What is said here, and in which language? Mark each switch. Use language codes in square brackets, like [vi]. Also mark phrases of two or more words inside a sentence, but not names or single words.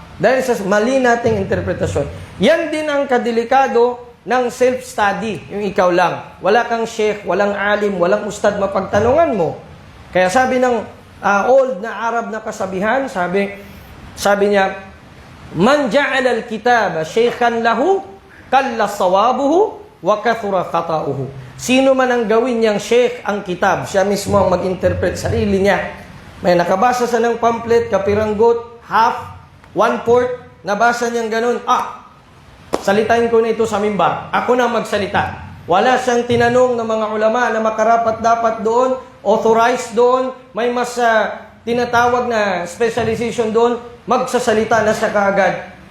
[tl] Dahil sa mali nating interpretasyon. Yan din ang kadelikado ng self-study, yung ikaw lang. Wala kang sheikh, walang alim, walang ustad mapagtanungan mo. Kaya sabi ng old na Arab na kasabihan, sabi niya, [ar] من جعل الكتاب شيخا له قل صوابه وكثر خطؤه. [tl] Sino man ang gawin niyang sheikh ang kitab, siya mismo ang mag-interpret sarili niya. May nakabasa sa ng pamphlet, kapiranggot, half, 1/4, nabasa niyang ganun, salitain ko na ito sa mimbar. Ako na magsalita. Wala siyang tinanong ng mga ulama na makarapat-dapat doon, authorized doon, may mas tinatawag na specialization doon, magsasalita na siya kaagad.